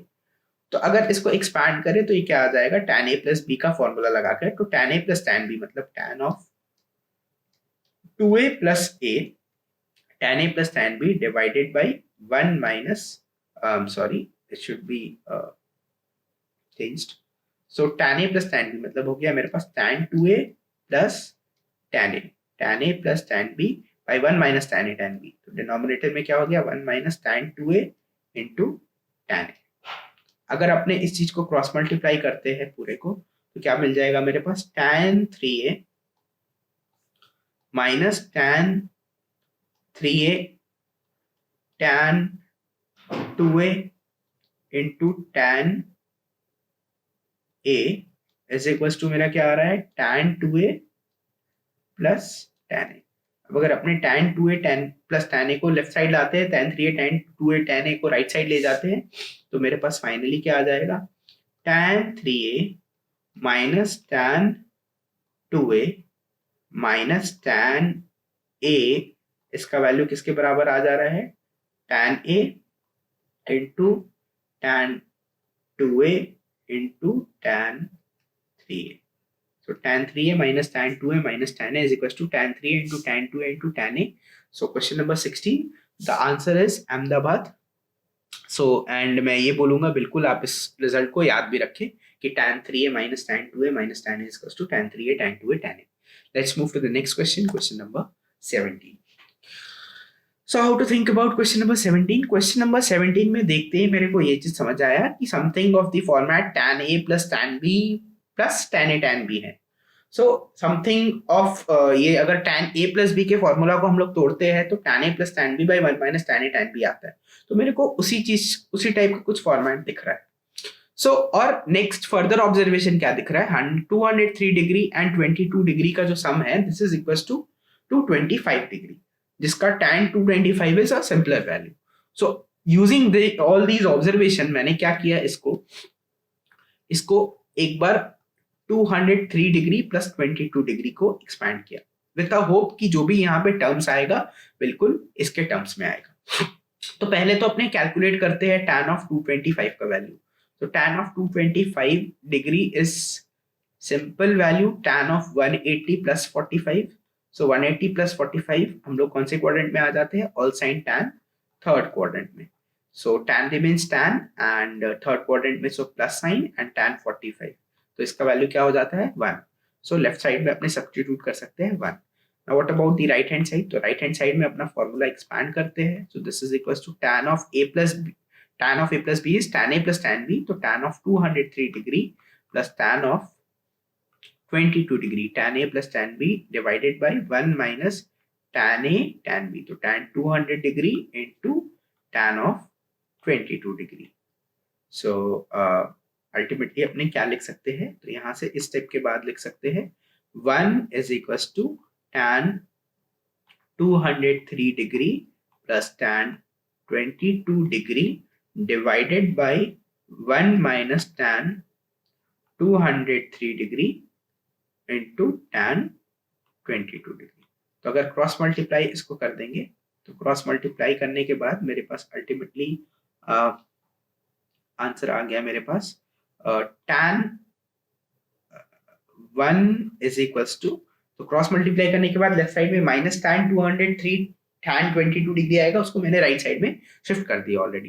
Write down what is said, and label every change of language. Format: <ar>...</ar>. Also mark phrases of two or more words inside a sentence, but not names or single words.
<hi>तो अगर इसको एक्सपैंड करें तो ये क्या आ जाएगा,</hi> <en>tan a plus b</en> <hi>का फॉर्मूला लगाकर, तो</hi> <en>tan a plus tan b</en> <hi>मतलब</hi> <en>tan of 2a plus a, tan a plus tan b divided by 1 minus sorry it should be changed, so tan a plus tan b</en> <hi>मतलब हो गया मेरे पास</hi> <en>tan 2a plus tan a plus tan b by 1 minus tan a tan b।</en> <hi>तो डिनोमिनेटर में क्या हो गया</hi> <en>1 minus tan 2a into tan a।</en> <hi>अगर अपने इस चीज को</hi> <en>cross multiply</en> <hi>करते हैं पूरे को तो क्या मिल जाएगा मेरे पास,</hi> <en>tan 3a minus tan 3a tan 2a into tan a is equals to</en> <hi>मेरा क्या आ रहा है</hi> <en>tan 2a plus tan a.</en> <hi>अब अगर अपने</hi> <en>tan 2a tan plus tan a</en> <hi>को</hi> <en>left side</en> <hi>लाते हैं,</hi> <en>tan 3a tan 2a tan a</en> <hi>को</hi> <en>right side</en> <hi>ले जाते हैं, तो मेरे पास फाइनली क्या आ जाएगा</hi> <en>tan 3a minus tan 2a minus tan a,</en> <hi>इसका वैल्यू किसके बराबर आ जा रहा है</hi> <en>tan a into tan 2a into tan 3a. So tan 3a minus tan 2a minus tan a is equals to tan 3a into tan 2a into tan a. So question number 16, the answer is Ahmedabad. So and</en> <hi>मैं ये बोलूंगा बिल्कुल आप इस रिजल्ट को याद भी रखें कि</hi> <en>tan 3a minus tan 2a minus tan a is equals to tan 3a tan 2a tan a. Let's move to the next question, question number 17. So how to think about question number 17? Question number 17</en> <hi>में देखते हैं मेरे को ये चीज समझ आया कि</hi> <en>something of the format tan a plus tan b plus tan a tan b</en> <hi>है।</hi> <en>So something of</en> <hi>ये अगर</hi> <en>tan a plus b</en> <hi>के फॉर्मूला को हम लोग तोड़ते हैं तो</hi> <en>tan a plus tan b by 1 minus tan a tan b</en> <hi>आता है। तो मेरे को उसी टाइप का कुछ फॉर्मेट दिख रहा है। सो और</hi> <en>next further observation</en> <hi>क्या दिख रहा है,</hi> <en>203 degree and 22 degree</en> <hi>का जो सम है</hi> <en>this is equals to 225 degree,</en> <hi>जिसका</hi> <en>tan 225 is a simpler value. so using all these observation</en> <hi>मैंने क्या किया, इसको एक बार</hi> <en>203 degree plus 22 degree</en> <hi>को एक्सपैंड किया</hi> <en>with a hope</en> <hi>कि जो भी यहाँ पे टर्म्स आएगा बिल्कुल इसके टर्म्स में आएगा। तो पहले तो अपने कैलकुलेट करते हैं</hi> <en>tan of 225</en> <hi>का वैल्यू।</hi> <en>तो tan of 225 degree is simple value tan of 180 plus 45। So 180 plus 45</en> <hi>हम लोग कौन से क्वाड्रेंट में आ जाते हैं,</hi> <en>all sine tan third quadrant</en> <hi>में।</hi> <en>So tan remains tan and third quadrant</en> <hi>में</hi> <en>so plus sign and tan 45,</en> <hi>तो इसका वैल्यू क्या हो जाता है 1। So</hi> <en>left side</en> <hi>में अपने सब्स्टिट्यूट कर सकते हैं 1।</hi> <en>Now what about the right hand side?</en> <hi>तो</hi> <en>right hand side</en> <hi>में अपना</hi> <en>formula expand</en> <hi>करते हैं।</hi> <en>So this is equals to tan of a plus b, tan of a plus b is tan a plus tan b, तो tan of 203 degree plus tan of 22 degree, tan a plus tan b divided by 1 minus tan a tan b, तो tan 200 degree into tan of 22 degree। So ultimately</en> <hi>अपने क्या लिख सकते हैं, तो यहाँ से इस स्टेप के बाद लिख सकते हैं</hi> <en>1 is equals to tan 203 degree plus tan 22 degree</en> <hi>divided by 1 minus tan 203 degree into tan 22 degree। तो अगर</hi> <en>cross multiply</en> <hi>इसको कर देंगे तो</hi> <en>cross multiply</en> <hi>करने के बाद मेरे पास</hi> <en>ultimately answer</en> <hi>आ गया मेरे पास</hi> <en>tan 1 is equals to,</en> <hi>तो</hi> <en>cross multiply</en> <hi>करने के बाद</hi> <en>left side</en> <hi>में</hi> <en>minus tan 203 tan 22 degree</en> <hi>आएगा, उसको मैंने</hi> <en>right side</en> <hi>में शिफ्ट कर दिया ऑलरेडी।</hi>